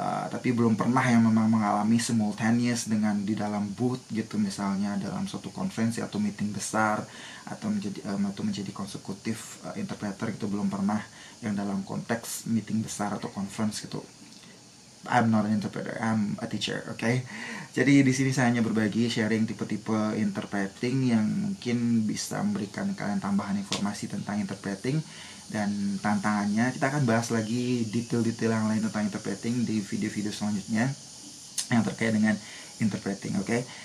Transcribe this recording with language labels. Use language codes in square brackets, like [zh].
[id] Tapi belum pernah yang memang mengalami simultaneous dengan di dalam booth gitu, misalnya dalam suatu konferensi atau meeting besar atau menjadi konsekutif interpreter gitu, belum pernah yang dalam konteks meeting besar atau conference gitu. [en] I'm not an interpreter, I'm a teacher, okay? [id] Jadi di sini saya hanya berbagi sharing tipe-tipe interpreting yang mungkin bisa memberikan kalian tambahan informasi tentang interpreting dan tantangannya. Kita akan bahas lagi detail-detail yang lain tentang interpreting di video-video selanjutnya yang terkait dengan interpreting, okay?